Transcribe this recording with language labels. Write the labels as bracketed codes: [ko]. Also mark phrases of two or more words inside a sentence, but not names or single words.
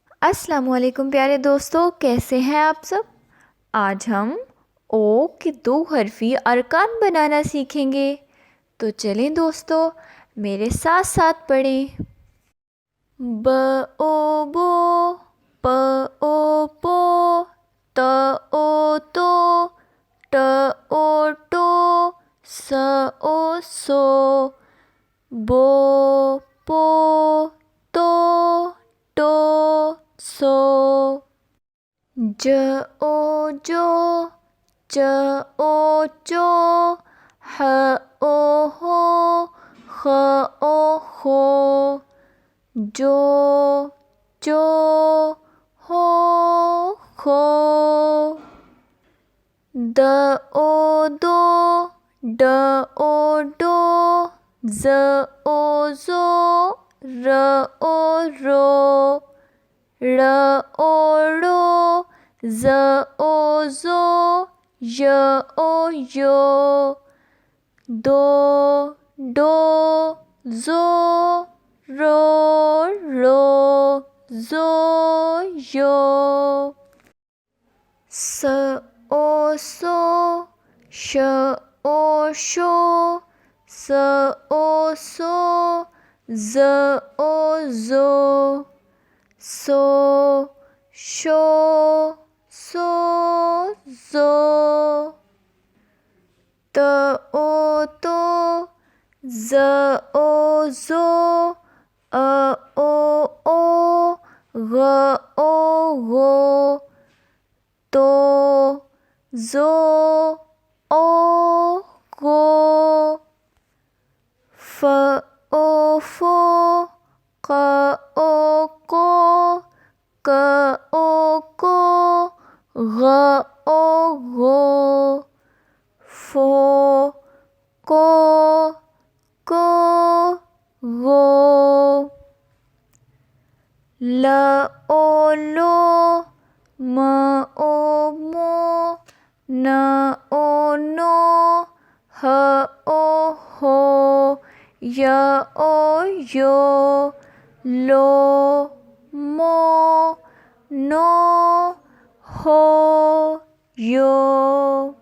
[hi] अस्सलामुअलैकुम प्यारे दोस्तों, कैसे हैं आप सब। आज हम ओ के दो हरफी अरकान बनाना सीखेंगे। तो चलें दोस्तों, मेरे साथ साथ पढ़ें। ब ओ बो, प ओ पो, त ओ तो, ट ओ टो, स ओ सो, बो पो तो टो सो, ज ओ जो, च ओ चो, ह ओ हो, ख ओ हो, जो चो हो खो, द ओ दो, ड ओ डो, ज ओ जो, र ओ रो, ड़ ओ ड़ो, ज़ ओ ज़ो, य ओ यो, दो डो, ज़ो रो रो, ज़ो यो, स ओ सो, श ओ शो, स ओ सो, ज़ ओ ज़ो, सो शो सो ज़ो, त ओ तो, ज़ ओ ज़ो, अ ओ ओ, ग ओ गो, तो ज़ो ओ गो, फ ओ फो, क ओ को, क ओ को, ग ओ गो, फो को गो, ल ओ लो, म ओ मो, न ओ नो, ह ओ हो, य ओ यो, लो मो, नो हो यो।